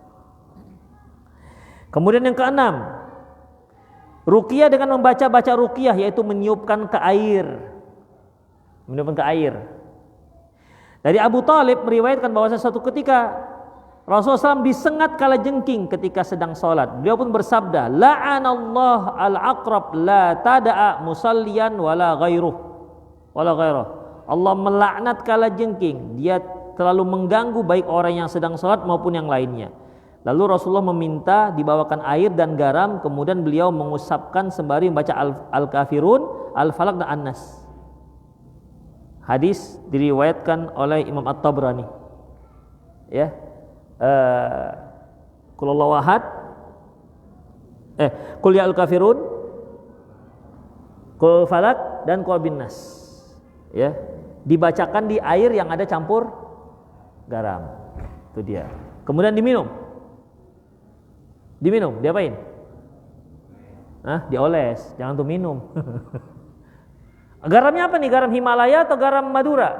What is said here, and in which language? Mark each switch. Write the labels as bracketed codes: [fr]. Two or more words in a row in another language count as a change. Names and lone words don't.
[id] Kemudian yang keenam, ruqyah dengan membaca ruqyah, yaitu meniupkan ke air. Meniupkan ke air. Dari Abu Talib meriwayatkan bahwa suatu ketika Rasulullah SAW disengat kalajengking ketika sedang sholat. Beliau pun bersabda, [ar] la'anallah al-aqrab la tada'a musalliyan wala ghairuh. [id] Allah melaknat kalajengking. Dia terlalu mengganggu baik orang yang sedang sholat maupun yang lainnya. Lalu Rasulullah meminta dibawakan air dan garam, kemudian beliau mengusapkan sembari membaca Al-Kafirun, Al-Falaq dan An-Nas. Hadis diriwayatkan oleh Imam At-Tabrani. [ar] Ya. Qul huwallahu ahad. [id] Qul ya Al-Kafirun, Qul Falaq dan Qul bin Nas. Ya. Dibacakan di air yang ada campur garam. Itu dia. Kemudian diminum. Diapain? Dioles, jangan tuh minum. Garamnya apa nih? Garam Himalaya atau garam Madura?